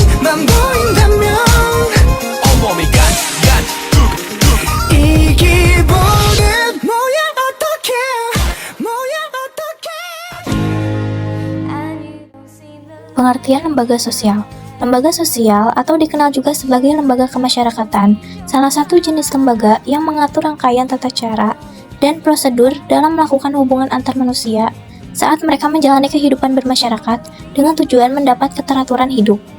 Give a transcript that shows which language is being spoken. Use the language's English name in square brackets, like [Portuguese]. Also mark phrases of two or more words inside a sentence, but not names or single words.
[Korean] 보인다면 온몸이 이 기분은 뭐야 어떡해 뭐야 어떡해. [Indonesian] Pengertian lembaga sosial. Lembaga sosial atau dikenal juga sebagai lembaga kemasyarakatan, salah satu jenis lembaga yang mengatur rangkaian tata cara dan prosedur dalam melakukan hubungan antar manusia saat mereka menjalani kehidupan bermasyarakat dengan tujuan mendapat keteraturan hidup.